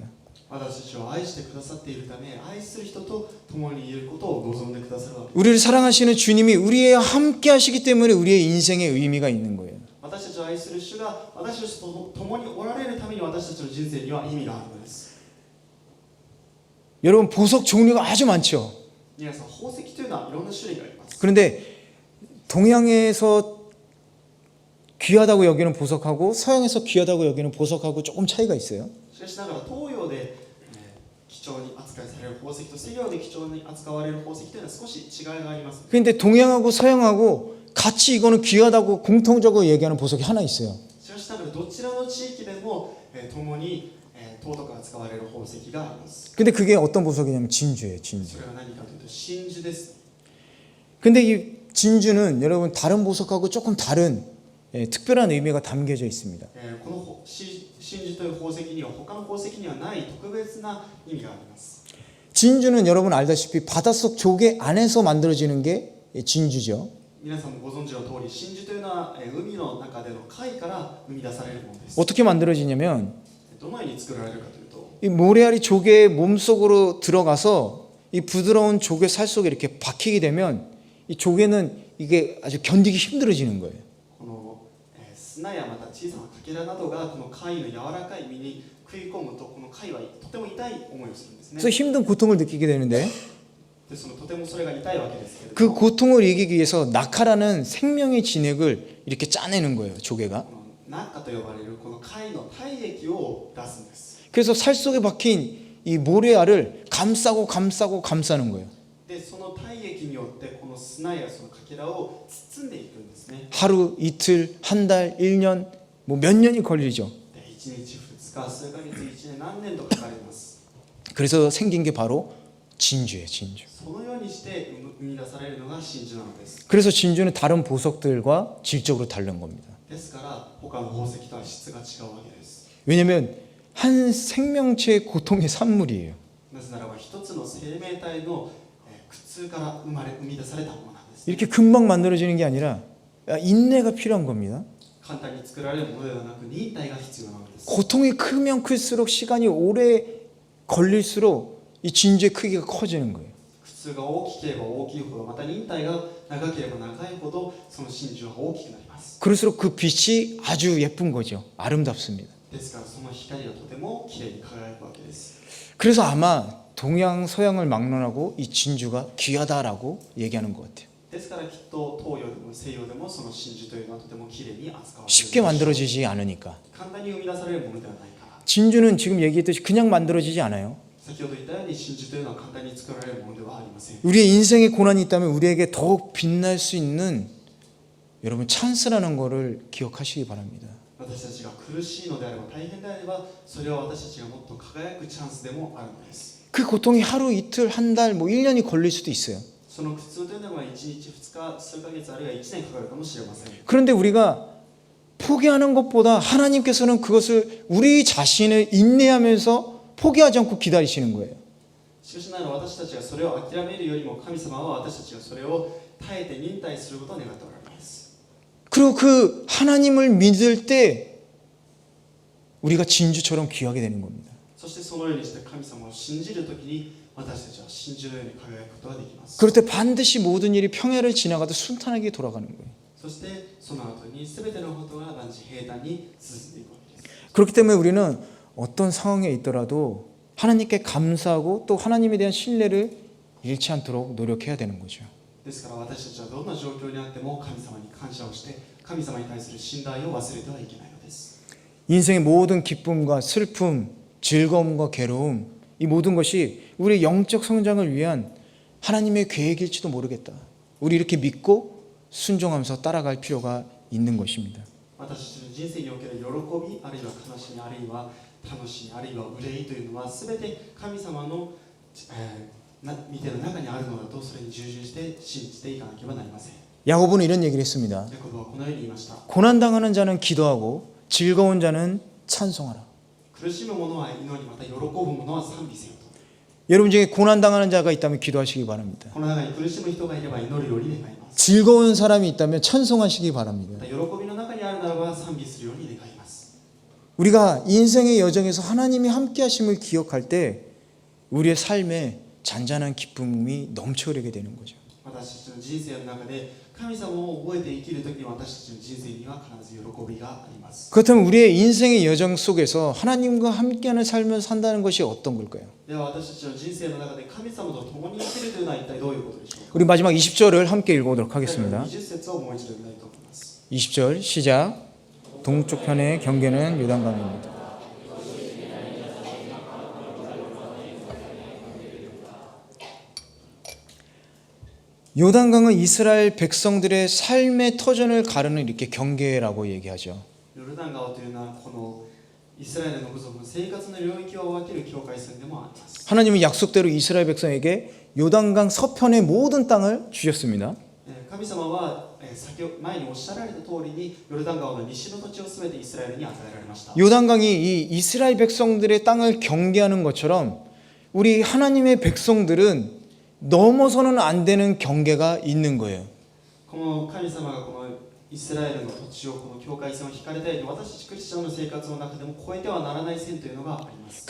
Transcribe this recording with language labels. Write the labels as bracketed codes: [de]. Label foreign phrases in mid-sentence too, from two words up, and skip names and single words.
[ja] 私たちを愛してくださっているため愛する人と共にいることを望んでくださるわけです。 [ko] 우리를 사랑하시는 주님이 우리와 함께 하시기 때문에 우리의 인생에 의미가 있는 거예요. [ja] 私たちを愛する主が私たちと共におられるために私たちの人生には意味があるのです。 [ko] 여러분 보석 종류가 아주 많죠. [ja] 皆さん宝石というのはいろんな種類があります。 [ko] 그런데 동양에서 귀하다고 여기는 보석하고 서양에서 귀하다고 여기는 보석하고 조금 차이가 있어요. [ja] しかしながら東洋で、貴重に扱いされる宝石と西洋で貴重に扱われる宝石というのは少し違いがあります。 [ko] 그런데 동양하고 서양하고 같이 이거는 귀하다고 공통적으로 얘기하는 보석이 하나 있어요. [ja] しかしながらどちらの地域でも、共に、尊く扱われる宝石があります。 [ko] 근데 그게 어떤 보석이냐면 진주예요. 진주. [ja] それは何かというと真珠です。 [ko] 근데 이 진주는 여러분 다른 보석하고 조금 다른 특별한 의미가 담겨져 있습니다. [ja] この真珠という宝石には他の宝石にはない特別な意味があります。 [ko] 진주는 여러분 알다시피 바닷속 조개 안에서 만들어지는 게 진주죠. [ja] 皆さんもご存知の通り真珠というのは海の中での貝から生み出されるものです。 [ko] 어떻게 만들어지냐면 [ja] どのように作られるかというと [ko] 이 모래알이 조개의 몸속으로 들어가서 이 부드러운 조개 살 속에 이렇게 박히게 되면 이 조개는 이게 아주 견디기 힘들어지는 거예요. [ja] この砂やまた小さなかけらなどがこの貝の柔らかい身に食い込むとこの貝はとても痛い思いをするんですね。 [ko] 그래서 힘든 고통을 느끼게 되는데 [ja] でとてもそれが痛いわけですけれど [ko] 그 [ja] も [ko] 고통을 이기기 위해서 낙하라는 생명의 진액을 이렇게 짜내는 거예요. 조개가. [ja] このナッカと呼ばれるこの貝の体液を出すんです。 [ko] 그래서 살 속에 박힌 이 모래알을 감싸고 감싸는 거예요. [ja] でその体液によってこの砂やそのかけらを包んでいくんですね。 [ko] 하루, 이틀, 한 달, 1년, 뭐 몇 년이 걸리죠. [ja] で1日2日数ヶ月1年何年とかかかります。 [ko] 그래서 생긴 게 바로 진주예요. 진주. [ja] そのようにして生み出されるのが真珠なのです。 [ko] 그래서 진주는 다른 보석들과 질적으로 다른 겁니다. [ja] ですから他の宝石とは質が違うわけです。 [ko] 왜냐하면 한 생명체의 고통의 산물이에요. [ja] なぜならば一つの生命体の苦痛から生み出されたものなんです。 [ko] 이렇게 금방 만들어지는 게 아니라 인내가 필요한 겁니다. [ja] 簡単に作られるものではなく忍耐が必要なのです。 [ko] 고통이 크면 클수록 시간이 오래 걸릴수록 이 진주의 크기가 커지는 거예요. [ja] 苦痛が大きければ大きいほど、また忍耐が長ければ長いほど、その真珠は大きくなります。 [ko] 그럴수록 그 빛이 아주 예쁜 거죠. 아름답습니다. [ja] ですからその光がとてもきれいに輝くわけです。 [ko] 그래서 아마 동양 서양을 막론하고 이 진주가 귀하다라고 얘기하는 것 같아요. [ja] ですからきっと東洋でも西洋でもその真珠というのはとてもきれいに扱われている。 [ko] 쉽게 만들어지지 않으니까. [ja] 簡単に生み出されるものではないから。 [ko] 진주는 지금 얘기했듯이 그냥 만들어지지 않아요. [ja] 先ほど言ったように真珠というのは簡単に作られるものではありません。 [ko] 우리의 인생에 고난이 있다면 우리에게 더욱 빛날 수 있는 여러분 찬스라는 것을 기억하시기 바랍니다. [ja] 私たちが苦しいのであれば大変であればそれは私たちがもっと輝くチャンスでもあるのです。 [ko] 그 고통이 하루 이틀 한 달 뭐 1년이 걸릴 수도 있어요. [ja] その苦痛というのは1日2日数ヶ月あるいは1年かかるかもしれません。 [ko] 그런데 우리가 포기하는 것보다 하나님께서는 그것을 우리 자신을 인내하면서 포기하지 않고 기다리시는 거예요. [ja] しかしながら私たちがそれを諦めるよりも神様は私たちがそれを耐えて忍耐することを願っておられます。 [ko] 그리고 그 하나님을 믿을 때 우리가 진주처럼 귀하게 되는 겁니다. [ja] そしてそのようにして神様を信じるときに私たちは真珠のように輝くことができます。 [ko] 그럴 때 반드시 모든 일이 평야를 지나가도 순탄하게 돌아가는 거예요. [ja] そしてその後に全てのことが万事平坦に進んでいくわけです。 [ko] 그렇기 때문에 우리는 어떤 상황에 있더라도 하나님께 감사하고 또 하나님에 대한 신뢰를 잃지 않도록 노력해야 되는 거죠. [ja] ですから私たちはどんな状況にあっても神様に感謝をして神様に対する信頼を忘れてはいけないのです。 [ko] 인생의 모든 기쁨과 슬픔, 즐거움과 괴로움 이 모든 것이 우리의 영적 성장을 위한 하나님의 계획일지도 모르겠다. 우리 이렇게 믿고 순종하면서 따라갈 필요가 있는 것입니다. [ja] 私たちの人生における喜びあるいは悲しみあるいは楽しみあるいは憂いというのは全て神様の見ての中にあるのだとそれに従順して信じていかなければなりません。 [ko] 야고보는 이런 얘기를 했습니다. [ja] ヤコブはこのように言いました。 [ko] 고난당하는 자는 기도하고 즐거운 자는 찬송하라. [ja] 苦しむ者は祈りまた喜ぶ者は賛美せよと。 [ko] 여러분 중에 고난당하는 자가 있다면 기도하시기 바랍니다. [ja] この中に苦しむ人がいれば祈るように願います。 [ko] 즐거운 사람이 있다면 찬송하시기 바랍니다. [ja] また喜びの中にあるならば賛美するように願います。 [ko] 우리가 인생의 여정에서 하나님이 함께 하심을 기억할 때 우리의 삶에 잔잔한 기쁨이 넘쳐흐르게 되는 거죠. [ja] 私たちの人生の中で神様を覚えて生きるときに私たちの人生には必ず喜びがあります。 [ko] 그렇다면 우리의 인생의 여정 속에서 하나님과 함께하는 삶을 산다는 것이 어떤 걸까요? [ja] では私たちの人生の中で神様と共に生きるというのは一体どういうことでしょうか。 [ko] 우리 마지막 20절을 함께 읽어보도록 하겠습니다. [ja] 20 節をもう一度読みたいと思います。 [ko] 20절 시작. 동쪽 편의 경계는 요단강입니다. 요단강은 이스라엘 백성들의 삶의 터전을 가르는 이렇게 경계라고 얘기하죠. [ja] ヨルダン川というのはこのイスラエルの部族の生活の領域を分ける境界線でもあります。 [ko] 하나님은 약속대로 이스라엘 백성에게 요단강 서편의 모든 땅을 주셨습니다. [ja] 神様は前におっしゃられた通りにヨルダン川の西の土地をすべてイスラエルに与えられました。 [ko] 요단강이 이 이스라엘 백성들의 땅을 경계하는 것처럼 우리 하나님의 백성들은 넘어서는 안 되는 경계가 있는 거예요. [ja] この神様がこのイスラエルの土地をこの境界線を引かれたように私たちクリスチャンの生活の中でも越えてはならない線というのがあります。